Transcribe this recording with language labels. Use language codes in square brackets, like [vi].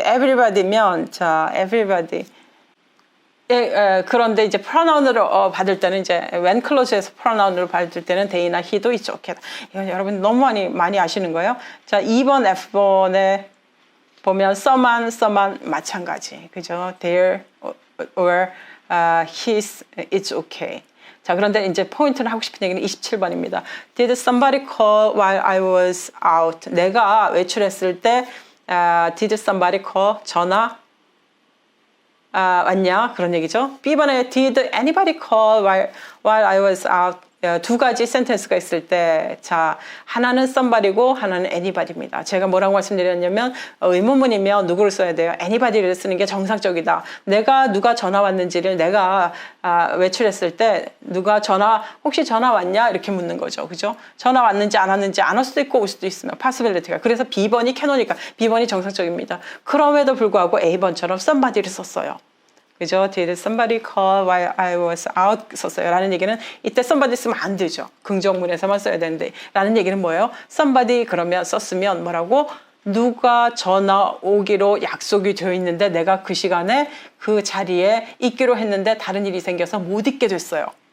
[ko] everybody면 자, everybody 그런데 이제 pronoun으로 받을 때는 이제 when clause에서 pronoun으로 받을 때는 they나 he도 있죠. 이거 여러분 너무 많이 아시는 거예요. 자, 2번 F번에 보면 someone 마찬가지. 그죠? [en] their or his it's okay. [ko] 자, 그런데 이제 포인트를 하고 싶은 얘기는 27번입니다. [en] Did somebody call while I was out? [ko] 내가 외출했을 때 [en] did somebody call? [ko] 전화 왔냐? 그런 얘기죠. B번에 [en] did anybody call while I was out? [ko] 두 가지 센텐스가 있을 때, 자, 하나는 somebody고 하나는 anybody입니다. 제가 뭐라고 말씀드렸냐면 의문문이면 누구를 써야 돼요? anybody를 쓰는 게 정상적이다. 내가 누가 전화 왔는지를 내가 외출했을 때 누가 혹시 전화 왔냐? 이렇게 묻는 거죠. 그죠? 전화 왔는지 안 왔는지 안 올 수도 있고 올 수도 있으면 possibility가. 그래서 B번이 캐노니까 B번이 정상적입니다. 그럼에도 불구하고 A번처럼 somebody를 썼어요. 그죠? [en] Did somebody call while I was out [ko] 썼어요. 라는 얘기는 이때 somebody 쓰면 안 되죠. 긍정문에서만 써야 되는데. 라는 얘기는 뭐예요? somebody 그러면 썼으면 뭐라고? 누가 전화 오기로 약속이 되어 있는데 내가 그 시간에 그 자리에 있기로 했는데 다른 일이 생겨서 못 있게 됐어요.